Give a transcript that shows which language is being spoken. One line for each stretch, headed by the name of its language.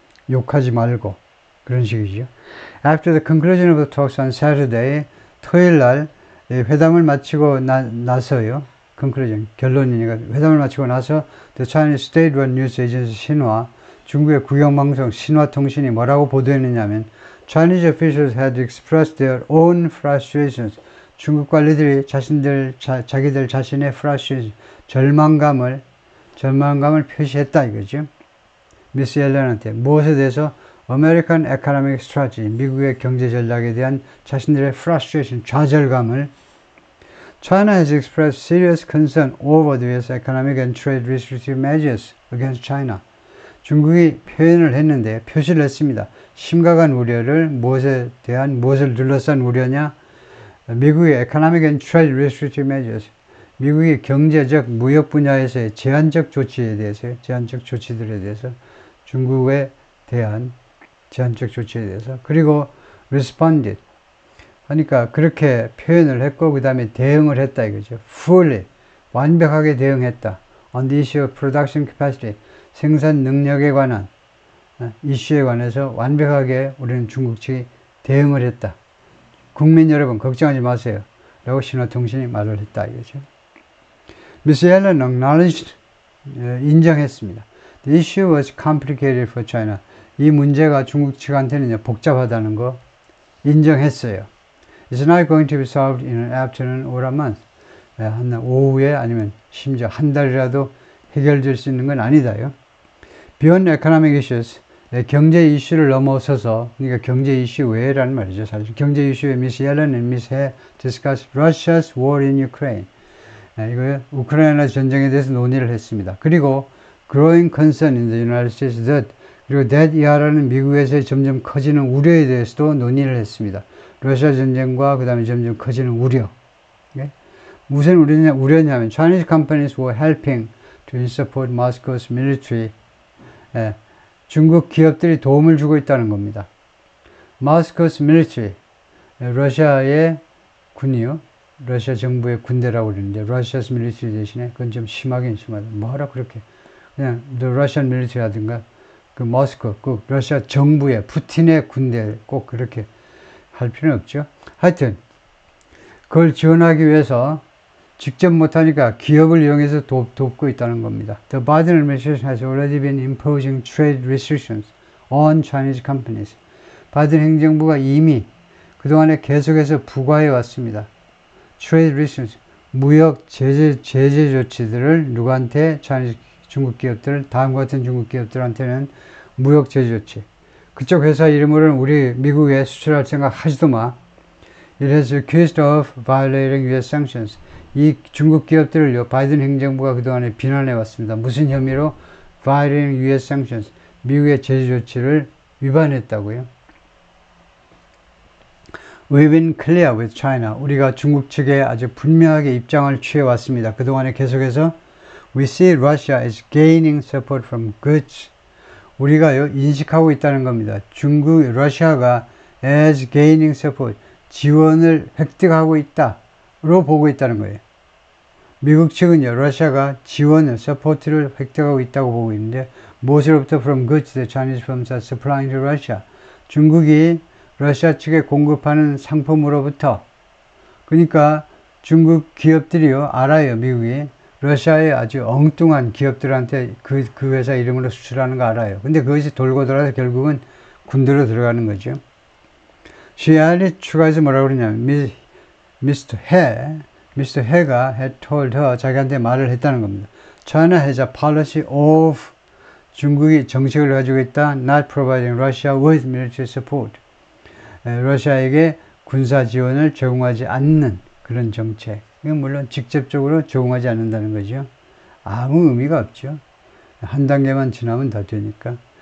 Korean: 욕하지 말고 그런 식이죠.
English: After the conclusion of the talks on Saturday,
Korean: 토요일 날 회담을 마치고 나서요.
English: conclusion,
Korean: 결론이니까 회담을 마치고 나서
English: the Chinese state-run news agency 신화,
Korean: 중국의 국영방송 신화통신이 뭐라고 보도했느냐면
English: Chinese officials had expressed their own frustrations.
Korean: 중국 관리들이 자기들 자신의 frustration, 절망감을 표시했다 이거죠. 미스 옐런한테 무엇에 대해서
English: American Economic Strategy,
Korean: 미국의 경제 전략에 대한 자신들의 frustration, 좌절감을
English: China has expressed serious concern over the US economic and trade restrictive measures against China.
Korean: 중국이 표현을 했는데, 표시를 했습니다. 심각한 우려를 무엇을 둘러싼 우려냐?
English: 미국의 economic and trade restrictive measures.
Korean: 미국이 경제적, 무역 분야에서의 제한적 조치들에 대해서 중국에 대한 제한적 조치에 대해서 그리고 responded 하니까 그렇게 표현을 했고 그 다음에 대응을 했다 이거죠. fully 완벽하게 대응했다.
English: on the issue of production capacity
Korean: 생산 능력에 관한 이슈에 관해서 완벽하게 우리는 중국 측이 대응을 했다. 국민 여러분 걱정하지 마세요. 라고 신화통신이 말을 했다 이거죠.
English: Miss Yellen acknowledged 인정했습니다. The issue was complicated for China.
Korean: 이 문제가 중국 측한테는 복잡하다는 거 인정했어요.
English: It's not going to be solved in an afternoon or a month.
Korean: 한 오후에 아니면 심지어 한 달이라도 해결될 수 있는 건 아니다요.
English: Beyond economic issues,
Korean: 경제 이슈를 넘어서서, 그러니까 경제 이슈 외라는 말이죠. 사실 경제 이슈에
English: Miss Yellen and Miss He discussed Russia's war in Ukraine.
Korean: 이거 우크라이나 전쟁에 대해서 논의를 했습니다. 그리고
English: growing concern in the United States that
Korean: 그리고 that 이하라는 미국에서의 점점 커지는 우려에 대해서도 논의를 했습니다. 러시아 전쟁과 그 다음에 점점 커지는 우려. 무슨 우려냐면
English: Chinese companies were helping to support Moscow's military.
Korean: 중국 기업들이 도움을 주고 있다는 겁니다.
English: Moscow's military.
Korean: 러시아의 군이요. 러시아 정부의 군대라고 그러는데 Russia's military 대신에 그건 좀 심하긴 심하다. 뭐하라 그렇게. 그냥 the Russian military 하든가 그 모스크, 그 러시아 정부의 푸틴의 군대 꼭 그렇게 할 필요는 없죠. 하여튼 그걸 지원하기 위해서 직접 못하니까 기업을 이용해서 돕고 있다는 겁니다.
English: The Biden administration has already been imposing trade restrictions on Chinese companies.
Korean: 바이든 행정부가 이미 그동안에 계속해서 부과해 왔습니다. Trade restrictions, 무역 제재 조치들을 누구한테? 중국 기업들, 다음과 같은 중국 기업들한테는 무역 제재 조치. 그쪽 회사 이름으로는 우리 미국에 수출할 생각 하지도 마.
English: It has accused of violating US sanctions.
Korean: 이 중국 기업들을요, 바이든 행정부가 그동안에 비난해 왔습니다. 무슨 혐의로?
English: Violating US sanctions.
Korean: 미국의 제재 조치를 위반했다고요.
English: We've been clear with China.
Korean: 우리가 중국 측에 아주 분명하게 입장을 취해 왔습니다. 그동안에 계속해서
English: We see Russia as gaining support from goods.
Korean: 우리가요, 인식하고 있다는 겁니다. 러시아가
English: as gaining support,
Korean: 지원을 획득하고 있다로 보고 있다는 거예요. 미국 측은요, 러시아가 지원을, support를 획득하고 있다고 보고 있는데, 무엇으로부터?
English: From goods the Chinese firms are supplying to Russia.
Korean: 중국이 러시아 측에 공급하는 상품으로부터. 그러니까 중국 기업들이요, 알아요, 미국이. 러시아의 아주 엉뚱한 기업들한테 그 회사 이름으로 수출하는 거 알아요. 근데 그것이 돌고 돌아서 결국은 군대로 들어가는 거죠.
English: She added,
Korean: 추가해서 뭐라고 그러냐면, Mr. He가 had told her, 자기한테 말을 했다는 겁니다.
English: China has a policy of,
Korean: 중국이 정책을 가지고 있다,
English: not providing Russia with military support.
Korean: 러시아에게 군사 지원을 제공하지 않는 그런 정책. 이건 물론 직접적으로 제공하지 않는다는 거죠. 아무 의미가 없죠. 한 단계만 지나면 다 되니까.